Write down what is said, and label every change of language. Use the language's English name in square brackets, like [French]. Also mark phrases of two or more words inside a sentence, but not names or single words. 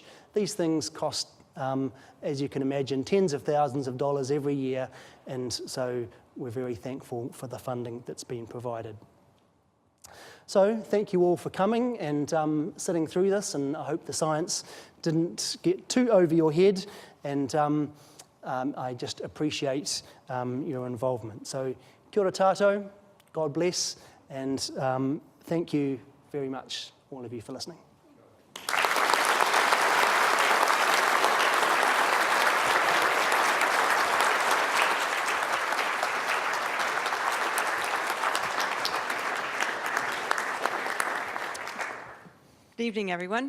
[English] These things cost, as you can imagine, tens of thousands of dollars every year, and so we're very thankful for the funding that's been provided. So thank you all for coming and sitting through this, and I hope the science didn't get too over your head, and I just appreciate your involvement. [Māori] So kia ora tātou, [English] God bless, and thank you very much, all of you, for listening. Good evening, everyone.